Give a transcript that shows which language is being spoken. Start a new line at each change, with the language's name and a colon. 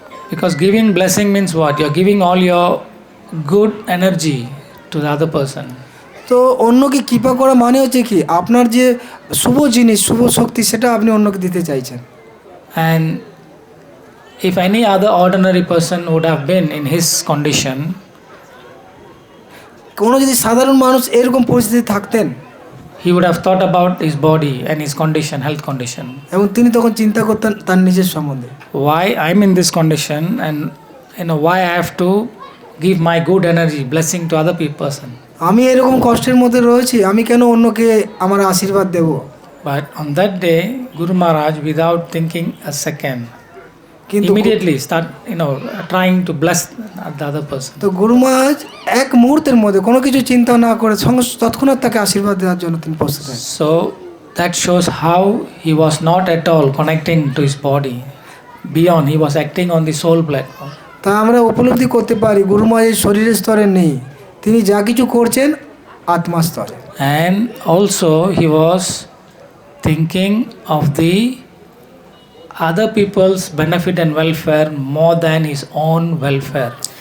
English: Because giving blessing means what? You're giving all your good energy to the other person.
Bangla: তো অন্যকে কৃপা করা মানে হচ্ছে কি আপনার যে শুভ জিনিস শুভ শক্তি সেটা আপনি অন্যকে দিতে চাইছেন।
English: And if any other ordinary person would have been in his condition,
Bangla: কোনো যদি সাধারণ মানুষ এরকম পরিস্থিতি থাকতেন,
English: he would have thought about his body and his condition, health condition.
Bangla: এবং তিনি তখন চিন্তা করতেন তার নিজের সম্বন্ধে,
English: Why I'm in this condition and why I have to give my good energy, blessing to other person.
Bangla: আমি এরকম কষ্টের মধ্যে রয়েছি, আমি কেন অন্যকে আমার আশীর্বাদ দেব?
English: But on that day, Guru Maharaj, without thinking a second, immediately start trying to bless the other person.
Bangla: তো গুরু মহারাজ এক মুহূর্তের মধ্যে কোনো কিছু চিন্তা না করে সঙ্গে তৎক্ষণাৎ তাকে আশীর্বাদ দেওয়ার জন্য তিনি প্রস্তুত থাকেন।
English: So that shows how he was not at all connecting to his body. Beyond, he was acting on the soul platform.
Bangla: তা আমরা উপলব্ধি করতে পারি গুরু মহারাজ শরীরের স্তরে নেই, তিনি যা কিছু করছেন আত্মা স্তরে।
English: And also he was thinking of the other people's benefit and welfare more than his own welfare.